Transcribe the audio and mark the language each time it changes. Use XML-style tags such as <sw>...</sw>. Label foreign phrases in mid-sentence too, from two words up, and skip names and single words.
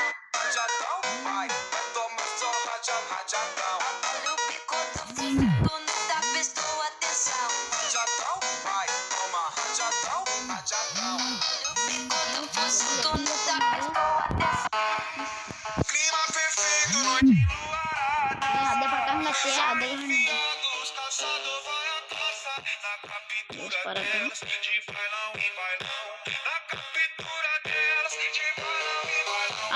<pt>Rajadão, vai tomar só rajadão. Olha o bico do fuzil, tu nunca prestou atenção. Rajadão, vai tomar rajadão, rajadão. Olha o bico do fuzil, tu nunca prestou atenção. Clima perfeito, noite enluarada.</pt> <id>Ada pakai nggak sih? Ada kan?</id> <pt>Os calçados vai a caça na captura</pt> <id>Para kan?</id> <pt>delas, de bailão em bailão. Na captura delas, de bailão em bailão.</pt>